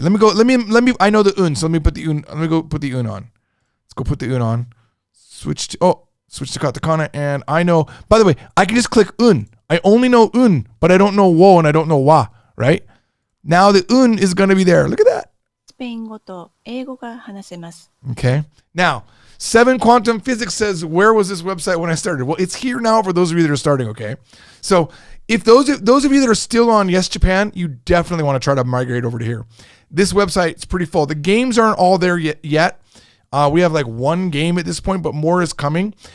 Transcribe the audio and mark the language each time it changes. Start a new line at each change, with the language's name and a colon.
English: Let me, I know the un, so let me put the un, let me go put the un on. Let's go put the un on. Switch to katakana, and I know, by the way, I can just click un. I only know un, but I don't know wo and I don't know wa, right? Now the un is going to be there. Look at that.
Japanese: スペイン語と英語が話せます。
English: Okay. Now, 7 Quantum Physics says, where was this website when I started? Well, it's here now for those of you that are starting, okay? So if those of you that are still on Yes Japan, you definitely want to try to migrate over to here. This website is pretty full. The games aren't all there yet. We have like one game at this point, but more is coming.